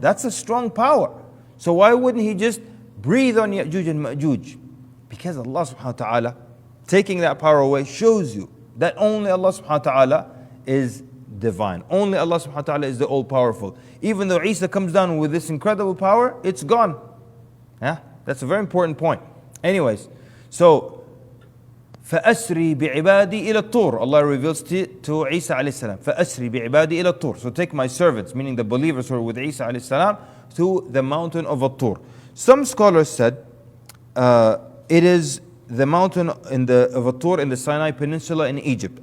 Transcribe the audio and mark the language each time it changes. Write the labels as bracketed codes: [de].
[en] That's a strong power. So why wouldn't he just breathe on Ya'juj and Ma'juj? Because Allah subhanahu wa ta'ala, taking that power away, shows you that only Allah subhanahu wa ta'ala is divine. Only Allah subhanahu wa ta'ala is the all-powerful. Even though Isa comes down with this incredible power, it's gone. Yeah? That's a very important point. Anyways, so [ar] فَأَسْرِي بِعِبَادِي إِلَى الطُّورِ. [en] Allah reveals to Isa alayhi salam, [ar] فَأَسْرِي بِعِبَادِي إِلَى الطُّورِ. [en] So take my servants, meaning the believers who are with Isa alayhi salam, to the mountain of At-Tur. Some scholars said it is the mountain of At-Tur in the Sinai Peninsula in Egypt.